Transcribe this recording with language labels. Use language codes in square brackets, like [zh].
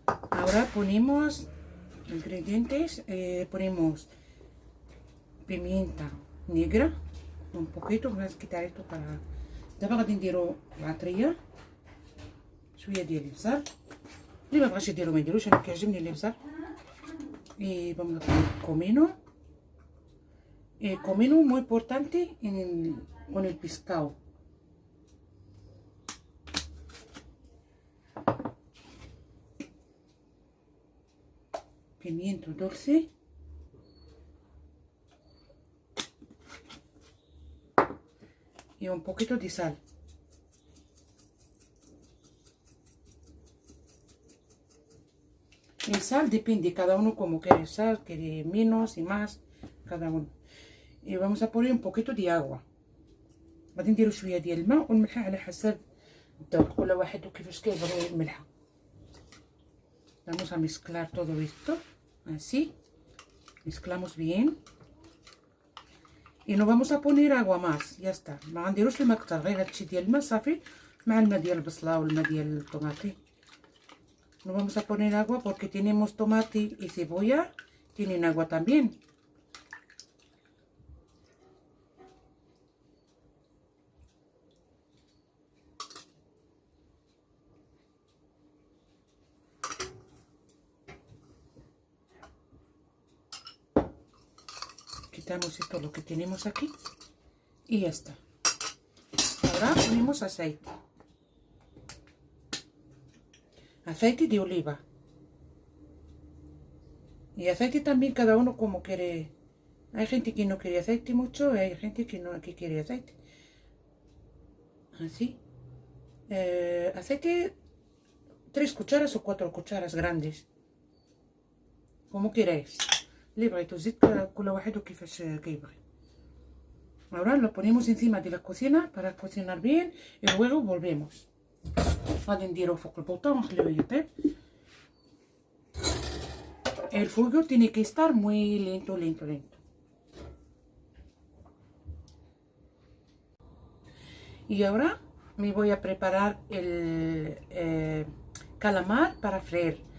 [es] Ahora ponemos ingredientes, ponemos pimienta negra, un poquito. Voy a quitar esto para [ar] دابا غادي نديرو العطريه شويه ديال البزار. اللي ما بغاش يديرو ما يديروش، انا كيعجبني البزار. [es] Y vamos a poner comino. Comino muy importante con el pescado. Pimiento dulce. Y un poquito de sal. El sal depende, cada uno como quiere sal, quiere menos y más, cada uno. Y vamos a poner un poquito de agua. [ar] غادي نديرو شويه ديال الماء والملح على حسب الذوق كل واحد وكيفاش كيبغي الملح. [es] Vamos a mezclar todo esto así. Mezclamos bien. Y no vamos a poner agua más, ya está. [ar] ما غنديروش الماء كتر، غير هادشي ديال الماء صافي مع الماء ديال البصله والماء ديال الطوماطي. [es] No vamos a poner agua porque tenemos tomate y cebolla, tienen agua también. Quitamos esto lo que tenemos aquí y ya está. Ahora ponemos aceite. Aceite de oliva. Y aceite también cada uno como quiere. Hay gente que no quiere aceite mucho y hay gente que quiere aceite. Así. Aceite 3 cucharas o 4 cucharas grandes. Como queráis. [ar] اللي بغيتو زيت كل واحد وكيفاش كيبغي. [es] Ahora lo ponemos encima de la cocina para cocinar bien y luego volvemos. [ar] غادي نديرو فوق البوطه ونخليوه يطيب. [es] El fuego tiene que estar muy lento, lento, lento. Y ahora me voy a preparar el calamar para freír.